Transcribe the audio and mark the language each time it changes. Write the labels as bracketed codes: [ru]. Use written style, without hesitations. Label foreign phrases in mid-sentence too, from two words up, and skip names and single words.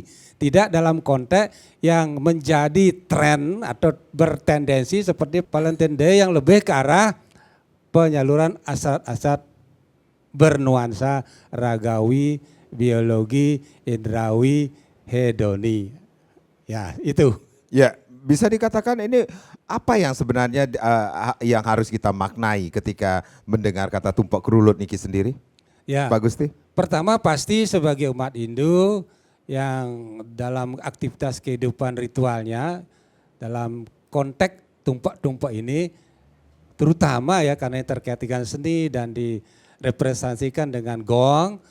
[id] Tidak dalam konteks yang menjadi tren atau bertendensi seperti Valentine Day yang lebih ke arah penyaluran asat-asat bernuansa ragawi, biologi, indrawi, hedoni. Ya, itu. Ya, bisa dikatakan ini apa yang sebenarnya yang harus kita maknai ketika mendengar kata tumpak kerulut niki sendiri? Ya. Pak Gusti. Pertama pasti sebagai umat Hindu yang dalam aktivitas kehidupan ritualnya dalam konteks tumpak-tumpak ini terutama ya karena terkait dengan seni dan direpresentasikan dengan gong